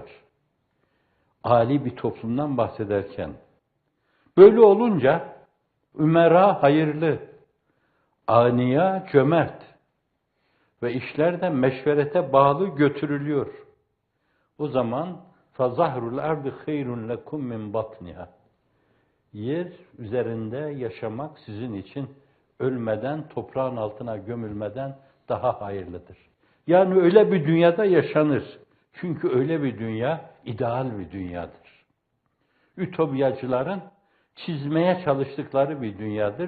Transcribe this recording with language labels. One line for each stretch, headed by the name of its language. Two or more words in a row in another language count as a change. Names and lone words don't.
Turkish: Âli bir toplumdan bahsederken. Böyle olunca ümera hayırlı, aniya cömert ve işler de meşverete bağlı götürülüyor. O zaman
Arabic: فَظَهْرُ الْاَرْضِ خَيْرٌ لَكُمْ مِنْ بَطْنِهَا.
Turkish: Yer üzerinde yaşamak sizin için ölmeden, toprağın altına gömülmeden daha hayırlıdır. Yani öyle bir dünyada yaşanır. Çünkü öyle bir dünya ideal bir dünyadır. Ütopyacıların çizmeye çalıştıkları bir dünyadır.